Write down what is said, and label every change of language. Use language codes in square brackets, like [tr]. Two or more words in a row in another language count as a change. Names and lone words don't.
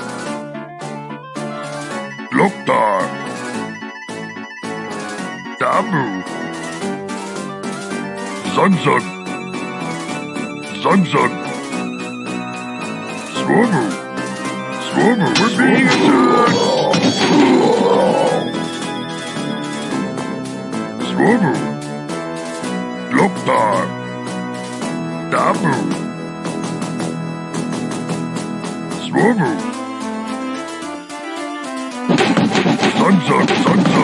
[en] Loktar! Dabu! Zanzan! Zanzan! Swomu! Swomu! We're being attacked! Swomu! Loktar! Dabu! Swomu! Zanzan! Zanzan!